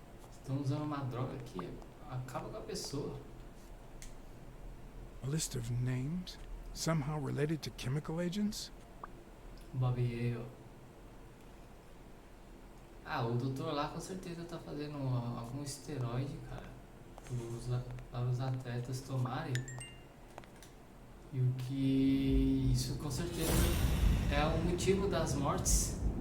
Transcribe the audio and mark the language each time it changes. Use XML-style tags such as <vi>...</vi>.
<pt>Estão usando uma droga que acaba com a pessoa.</pt> <en>A list of names, somehow related to chemical agents? Bobby Yale.</en> <pt>Ah, o doutor lá com certeza tá fazendo algum esteroide, cara, para os atletas tomarem. E o que isso com certeza é o motivo das mortes.</pt>